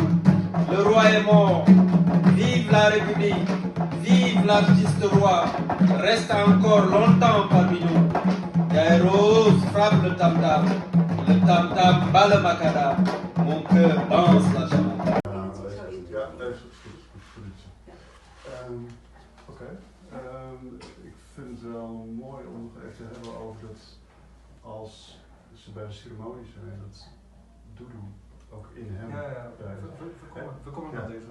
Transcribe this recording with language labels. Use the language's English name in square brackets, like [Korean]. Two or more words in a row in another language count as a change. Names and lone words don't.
[French] Le roi est mort, vive la République. Vive l'artiste roi, reste encore longtemps parmi nous. Yaay Rose frappe le tam-tam bat le macadam. Mon cœur danse la chamade. [Dutch] Ja, nee, is goed. Oké. Ik vind het wel mooi om nog even te hebben over dat als ze bij de ceremonie zijn, dat Doudou ook in hem. We komen naar deze.